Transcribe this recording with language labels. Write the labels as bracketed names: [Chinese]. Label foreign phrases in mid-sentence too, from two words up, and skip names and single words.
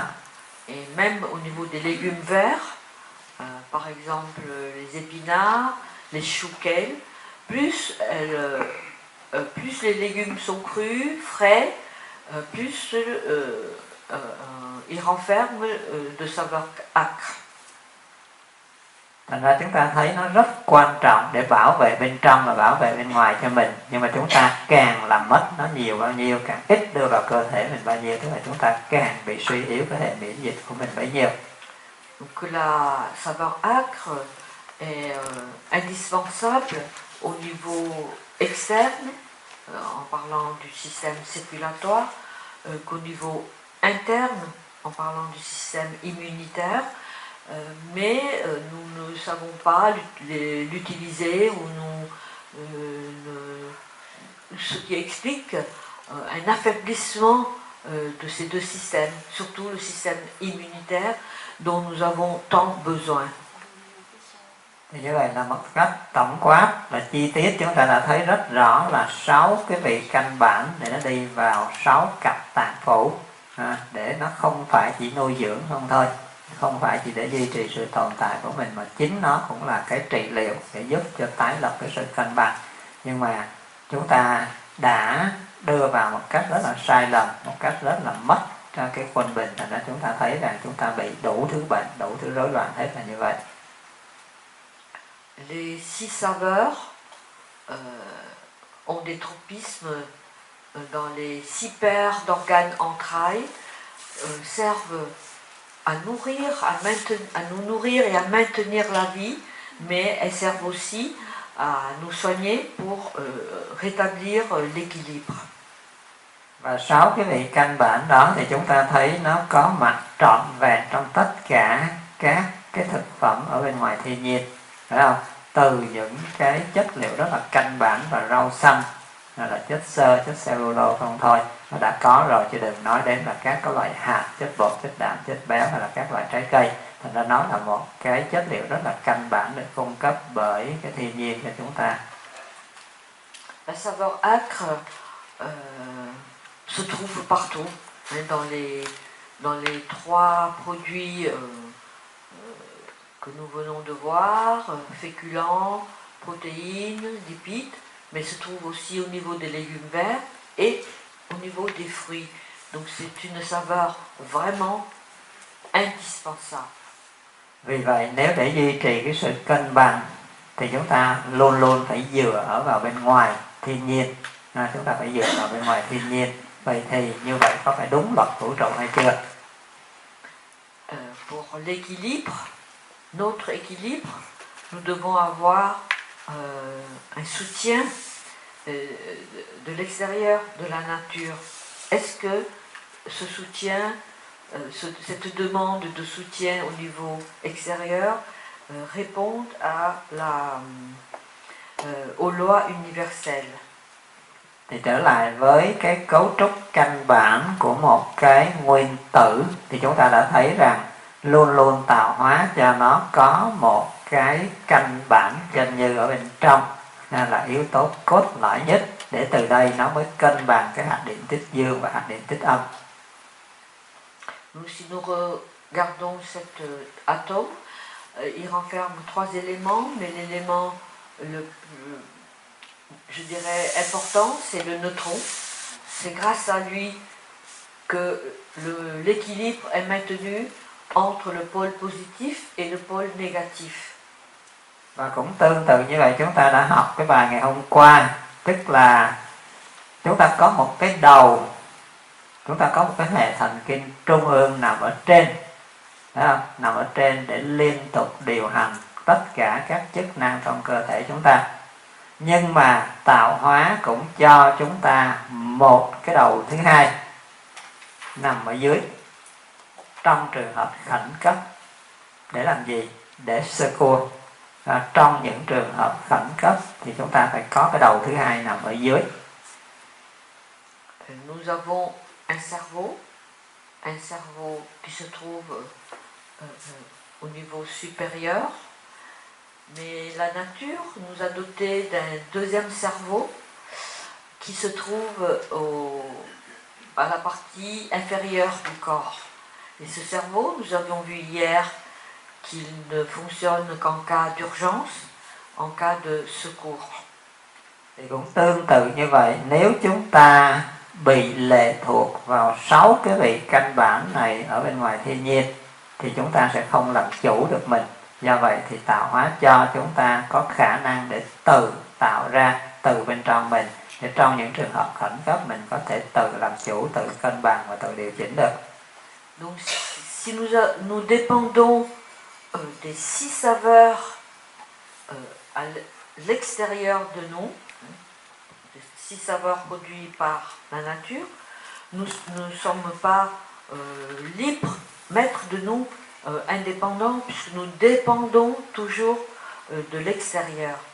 [French] Et même au niveau des légumes verts, par exemple les épinards, les choux kale, plus les légumes sont crus, frais, plus ils renferment de saveur âcre. [Vietnamese] Thành ra chúng ta thấy nó rất quan trọng để bảo vệ bên trong và bảo vệ bên ngoài cho mình. Nhưng mà chúng ta càng làm mất nó nhiều bao nhiêu, càng ít đưa vào cơ thể mình bao nhiêu, tức là chúng ta càng bị suy yếu cái hệ miễn dịch của mình bấy nhiêu. [French] Donc la saveur âcre est indispensable au niveau externe, en parlant du système circulatoire, qu'au niveau interne, en parlant du système immunitaire, mais nous ne savons pas l'utiliser ou ce qui explique un affaiblissement de ces deux systèmes, surtout le système immunitaire dont nous avons tant besoin. [Vietnamese] Thì như vậy là một cách tổng quát là chi tiết chúng ta đã thấy rất rõ là 6 cái vị căn bản để nó đi vào 6 cặp tạng phủ, để nó không phải chỉ nuôi dưỡng không thôi, không phải chỉ để duy trì sự tồn tại của mình, mà chính nó cũng là cái trị liệu để giúp cho tái lập cái sự cân bằng. Nhưng mà chúng ta đã đưa vào một cách rất là sai lầm, một cách rất là mất cho cái quân bình, thành ra chúng ta thấy rằng chúng ta bị đủ thứ bệnh, đủ thứ rối loạn hết là như vậy. [French] Les 6 saveurs ont des tropismes dans les 6 paires d'organes entrailles, servent à nous nourrir et à maintenir la vie, mais elles servent aussi à nous soigner pour rétablir l'équilibre. [Vietnamese] Và 6 cái vị căn bản đó thì chúng ta thấy nó có mặt trọn vẹn trong tất cả các cái thực phẩm ở bên ngoài thiên nhiên, phải không? Từ những cái chất liệu rất là căn bản và rau xanh, là chất xơ, chất cellulose không thôi, nó đã có rồi, chứ đừng nói đến là các cái loại hạt, chất bột, chất đạm, chất béo hay là các loại trái cây. Thành ra nó là một cái chất liệu rất là căn bản được cung cấp bởi cái thiên nhiên cho chúng ta. [French] La saveur âcre se trouve partout, dans les 3 produits que nous venons de voir, féculents, protéines, lipides, mais se trouve aussi au niveau des légumes verts et au niveau des fruits. Donc c'est une saveur vraiment indispensable. [Vietnamese] Vì vậy nếu để duy trì cái sự cân bằng thì chúng ta luôn luôn phải dựa ở vào bên ngoài thiên nhiên, chúng ta phải dựa vào bên ngoài thiên nhiên. Vậy thì như vậy có phải đúng luật vũ trụ hay chưa? [French] Pour l'équilibre, notre équilibre, nous devons avoir un soutien de l'extérieur, de la nature. Est-ce que ce soutien, cette demande de soutien au niveau extérieur répond aux lois universelles? [Vietnamese] Thì trở lại với cái cấu trúc căn bản của một cái nguyên tử thì chúng ta đã thấy rằng luôn luôn tạo hóa cho nó có một cái căn bản gần như ở bên trong, là yếu tố cốt lõi nhất, để từ đây nó mới cân bằng cái hạt điện tích dương và hạt điện tích âm. [French] Si nous regardons cet atome, il renferme 3 éléments, mais l'élément je dirais important, c'est le neutron. C'est grâce à lui que l'équilibre est maintenu entre le pôle positif et le pôle négatif. [Vietnamese] Và cũng tương tự như vậy, chúng ta đã học cái bài ngày hôm qua, tức là chúng ta có một cái đầu, chúng ta có một cái hệ thần kinh trung ương nằm ở trên, thấy không? Nằm ở trên để liên tục điều hành tất cả các chức năng trong cơ thể chúng ta. Nhưng mà tạo hóa cũng cho chúng ta một cái đầu thứ hai nằm ở dưới, trong trường hợp khẩn cấp. Để làm gì? Để sơ cua. Trong những trường hợp khẩn cấp thì chúng ta phải có cái đầu thứ hai nằm ở dưới. [French] Nous avons un cerveau qui se trouve au niveau supérieur, mais la nature nous a doté d'un deuxième cerveau qui se trouve à la partie inférieure du corps. Et ce cerveau, nous avions vu hier qu'il ne fonctionne qu'en cas d'urgence, en cas de secours. [Vietnamese] Thì cũng tương tự như vậy, nếu chúng ta bị lệ thuộc vào 6 cái vị căn bản này ở bên ngoài thiên nhiên thì chúng ta sẽ không làm chủ được mình. Do vậy thì tạo hóa cho chúng ta có khả năng để tự tạo ra từ bên trong mình, để trong những trường hợp khẩn cấp mình có thể tự làm chủ, tự cân bằng và tự điều chỉnh được. [French] Donc si nous dépendons des 6 saveurs à l'extérieur de nous, les 6 saveurs produites par la nature, nous ne sommes pas libres, maîtres de nous, indépendants, puisque nous dépendons toujours de l'extérieur.